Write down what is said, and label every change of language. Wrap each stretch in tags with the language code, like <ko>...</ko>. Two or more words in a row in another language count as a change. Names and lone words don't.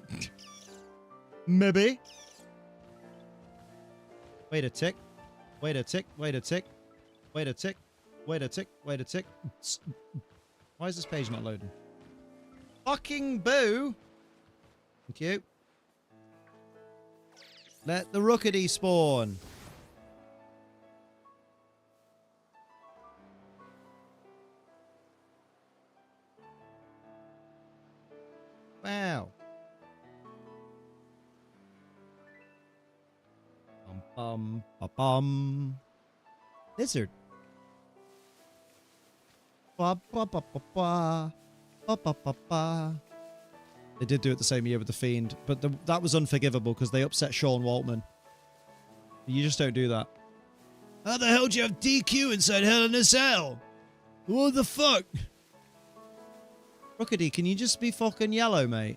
<en>Maybe. Wait a tick. Wait a tick. Wait a tick. Wait a tick. Wait a tick. Wait a tick. Why is this page not loading? Fucking boo. Thank you. Let the Rookedy spawn. Wow. Bum, bum, bum. Lizard. Ba, ba, ba, ba, ba. Ba, ba, ba, ba. They did do it the same year with The Fiend, but that was unforgivable because they upset Sean Waltman. You just don't do that. How the hell do you have DQ inside Hell in a Cell? What the fuck? Rookedy, can you just be fucking yellow, mate?</en>